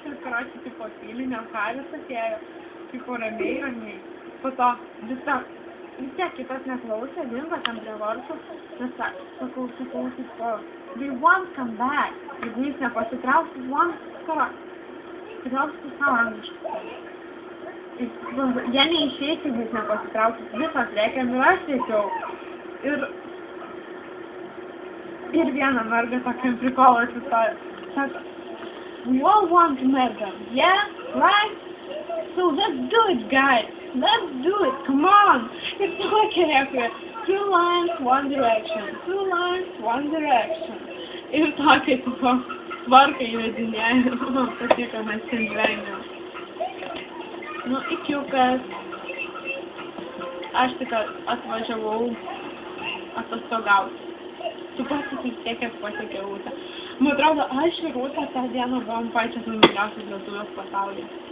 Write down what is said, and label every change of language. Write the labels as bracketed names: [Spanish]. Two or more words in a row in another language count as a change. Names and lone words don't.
[Lithuanian] karočiui, tipo, tylinio karas atėjo, tipo, ramiai. Po to vis tiek kitas neklausė, dingo tam prie vartų, nes sakau, tipo, [English] they won't come back. [Lithuanian] Jeigu jis nepasitrauks, patrauks savo angliškai. Jie neišeis, jeigu jis nepasitrauks, visas reikia nurasti jau. Ir viena merga tokiam prikolas įstojo. Sako, [English] we all want to meet them, yeah? Right? So let's do it, guys. Let's do it. Come on. [Lithuanian] Ir tokia reakcija. [English] 2 lines, 1 direction. 2 lines, 1 direction. [Lithuanian] Ir tokia, tipo, tvarką įvedinėjo. Man patiko, mes ten žvengiam. Nu, ikiukas. Aš tik atvažiavau atostogauti. Tu pats vis tiek pasiekė Rūtą. Man atrodo, aš ir Rūta tą dieną buvom pačios nemyliausios lietuvės pasaulyje.